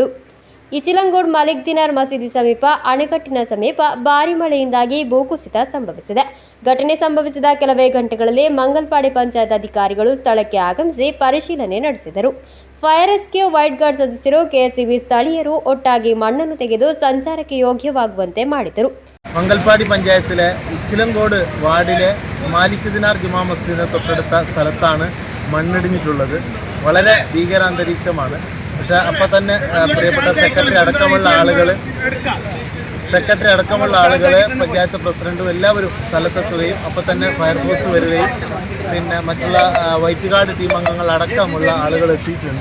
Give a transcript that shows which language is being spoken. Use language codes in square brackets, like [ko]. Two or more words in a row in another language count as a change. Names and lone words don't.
[kn] ಇಚಿಲಂಗೋಡ್ ಮಲಿಕ್ ದಿನಾರ್ ಮಸೀದಿ ಸಮೀಪ ಅಣೆಕಟ್ಟಿನ ಸಮೀಪ ಭಾರೀ ಮಳೆಯಿಂದಾಗಿ ಭೂಕುಸಿತ ಸಂಭವಿಸಿದೆ. ಘಟನೆ ಸಂಭವಿಸಿದ ಕೆಲವೇ ಗಂಟೆಗಳಲ್ಲಿ ಮಂಗಲ್ಪಾಡಿ ಪಂಚಾಯತ್ ಅಧಿಕಾರಿಗಳು ಸ್ಥಳಕ್ಕೆ ಆಗಮಿಸಿ ಪರಿಶೀಲನೆ ನಡೆಸಿದರು. [en] fire rescue white guard [kn] ಸದಸ್ಯರು, ಕೆಎಸ್ಇಬಿ ಸ್ಥಳೀಯರು ಒಟ್ಟಾಗಿ മണ്ണನ್ನು ತೆಗೆದು ಸಂಚಾರಕ್ಕೆ ಯೋಗ್ಯವಾಗುವಂತೆ ಮಾಡಿದರು. [ml] മംഗൽപാടി പഞ്ചായത്തിലെ ഇച്ചിലങ്കോട് വാർഡിലെ മാലിക് ദിനാർ ജുമാ മസ്ജിദിന് തൊട്ടടുത്ത സ്ഥലത്താണ് മണ്ണിടിഞ്ഞിട്ടുള്ളത്. വളരെ ഭീകരാന്തരീക്ഷമാണ്. പക്ഷേ അപ്പം തന്നെ പ്രിയപ്പെട്ട സെക്രട്ടറി അടക്കമുള്ള ആളുകൾ സെക്രട്ടറി അടക്കമുള്ള ആളുകളെ പഞ്ചായത്ത് പ്രസിഡന്റും എല്ലാവരും സ്ഥലത്തെത്തുകയും അപ്പോൾ തന്നെ ഫയർഫോഴ്സ് വരികയും പിന്നെ മറ്റുള്ള വൈറ്റുകാട് ടീം അംഗങ്ങൾ അടക്കമുള്ള ആളുകൾ എത്തിയിട്ടുണ്ട്.